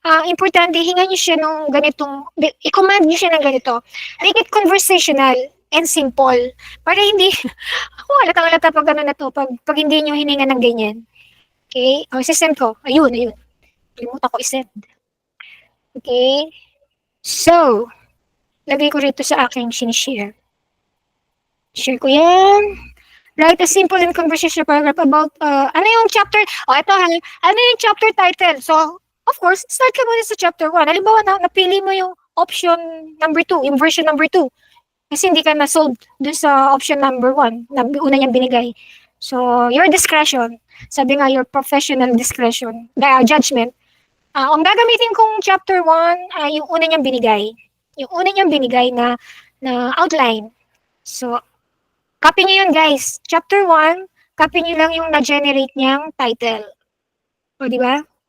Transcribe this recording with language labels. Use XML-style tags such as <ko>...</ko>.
<tl>Importante, hingan niyo siya ng ganitong, i-command niyo siya ng ganito.</tl> <en>Make it conversational and simple.</en> <tl>Para hindi, halata pag na to, pag hindi niyo hininga ng ganyan. Okay? Sisend ko. Ayun. Limutan ko isend. Okay? So, lagay ko rito sa aking sinishare. Share ko yan.</tl> <en>Write a simple and conversational paragraph about,</en> <tl>ano yung chapter, ito ha, ano yung chapter title? So, of course, start ka muna sa chapter 1. Halimbawa, napili mo yung option number 2, yung version number 2. Kasi hindi ka na-sold dun sa option number 1 na una niyang binigay.</tl> <en>So, your discretion,</en> <tl>sabi nga,</tl> <en>your professional discretion, judgment.</en> <tl>Ang gagamitin kong chapter 1 ay yung una niyang binigay. Yung una niyang binigay na outline. So, copy niyo yun, guys. Chapter 1, copy niyo lang yung na-generate niyang title. O, di ba?</tl>